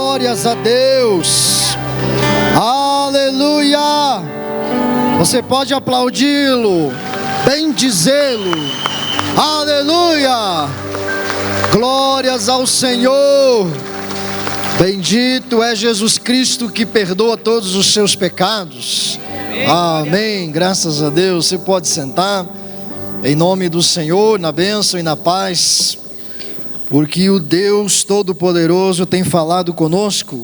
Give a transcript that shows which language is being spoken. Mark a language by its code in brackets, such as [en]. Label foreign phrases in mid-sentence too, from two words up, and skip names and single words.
[pt] Glórias a Deus. Aleluia. Você pode aplaudi-lo, bendizê-lo. Aleluia. Glórias ao Senhor. Bendito é Jesus Cristo que perdoa todos os seus pecados. Amém. Graças a Deus. Você pode sentar em nome do Senhor, na bênção e na paz, porque o Deus Todo-Poderoso tem falado conosco.